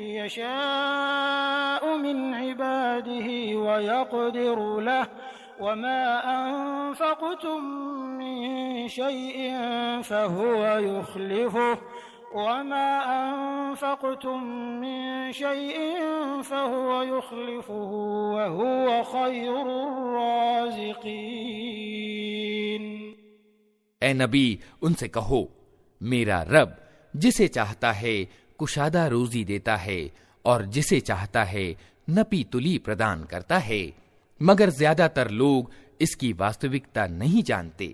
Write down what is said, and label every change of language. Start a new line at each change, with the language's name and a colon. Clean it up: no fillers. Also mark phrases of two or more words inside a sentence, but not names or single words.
Arabic: يشاء من عباده ويقدر له وما أنفقتم من شيء فهو يخلفه وما أنفقتم من شيء فهو يخلفه وهو خير الرازقين.
Hindi: ए नबी, उनसे कहो, मेरा रब जिसे चाहता है कुशादा रोजी देता है और जिसे चाहता है नपी तुली प्रदान करता है, मगर ज्यादातर लोग इसकी वास्तविकता नहीं जानते।